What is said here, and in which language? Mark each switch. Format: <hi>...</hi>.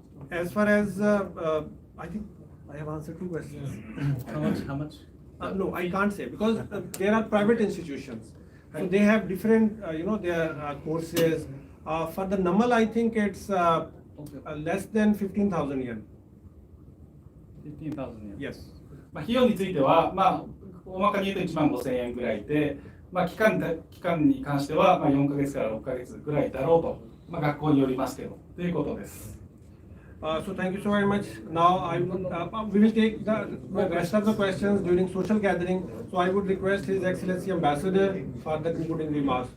<en>As far as I think I have answered 2 questions. How much? No, I can't say, because there are private institutions, so they have different, their courses. For the Namal, I think it's less than 15,000 yen. 15,000 yen. Yes.</en> <ja>費用については、大まかに言うと15,000円ぐらいで、期間に関しては4ヶ月から6ヶ月ぐらいだろうと、学校によりますけどということです。</ja> <en>So thank you so very much. Now we will take the rest of the questions during social gathering. So I would request His Excellency Ambassador for the concluding remarks.</en>